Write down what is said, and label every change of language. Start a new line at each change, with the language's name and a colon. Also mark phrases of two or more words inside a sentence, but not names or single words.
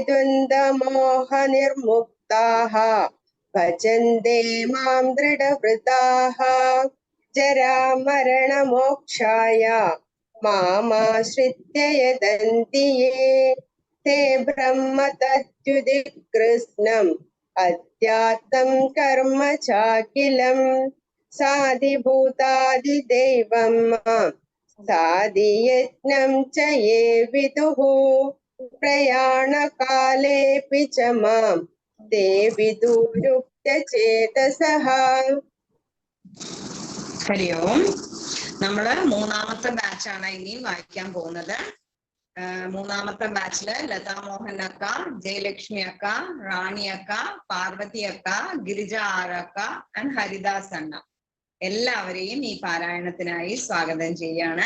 Sanskrit: द्वन्द्वमोहनिर्मुक्ताः भजन्ते मां दृढव्रताः जरामरणमोक्षाय मामाश्रित्य यतन्ति ये ते ब्रह्म तत्त्वदि कृष्णम् अध्यात्मं कर्म चाखिलम् साधिभूतादिदैवं मां साधियज्ञं च ये विदुः प्रयाणकालेऽपि च मां ते विदुरुक्तचेतसः. ഹരി ഓം.
Malayalam: നമ്മള് മൂന്നാമത്തെ ബാച്ചാണ് ഇനി വായിക്കാൻ പോകുന്നത്. മൂന്നാമത്തെ ബാച്ചില് ലതാ മോഹൻ അക്ക, ജയലക്ഷ്മി അക്ക, റാണി അക്ക, പാർവതി അക്ക, ഗിരിജ ആറക്ക ആൻഡ് ഹരിദാസ് അണ്ണ എല്ലാവരെയും ഈ പാരായണത്തിനായി സ്വാഗതം ചെയ്യാണ്.